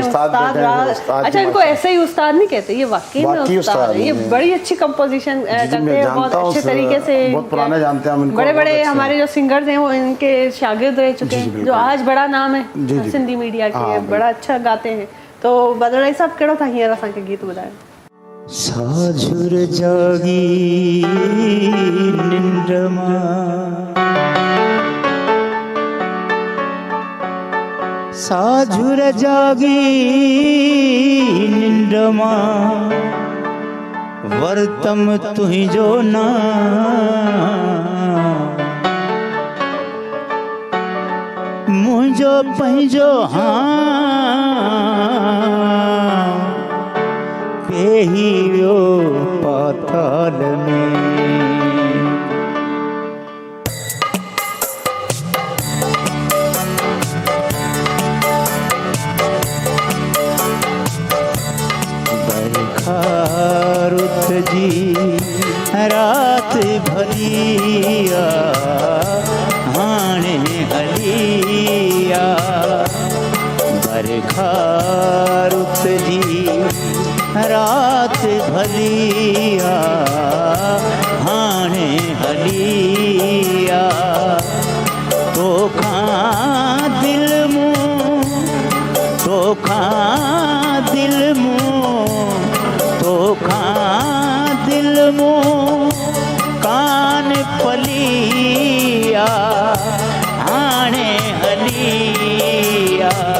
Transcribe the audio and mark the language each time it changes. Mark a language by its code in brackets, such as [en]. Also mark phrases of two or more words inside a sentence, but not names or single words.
[hi] उस्ताद अच्छा, इनको ऐसे ही उस्ताद नहीं कहते, ये वाकई में उस्ताद है। ये बड़ी अच्छी कंपोजिशन करते हैं, बहुत अच्छे तरीके से। बहुत पुराने जानते हैं हम इनको। बड़े बड़े हमारे जो सिंगर्स हैं वो इनके शागिर्द रह चुके हैं, जो आज बड़ा नाम है सिंधी मीडिया के, बड़ा अच्छा गाते हैं। [sd] तो बदलाई साहब केड़ो था हींअर असांखे गीत ॿुधायो? साझुर जागी निंड साझुर जागी निंड वर्तम तुहिंजो ना मुझो पंहिंजो हाँ पेही वियो पाताल में। बरखा रुत जी रात भलिया हाणे हलिया। बरखा रुत जी रात भलिया हाणे हलिया। तोखा दिल मूं तोखा दिल मूं तोखा दिल मूं कान पलिया हाणे हलिया।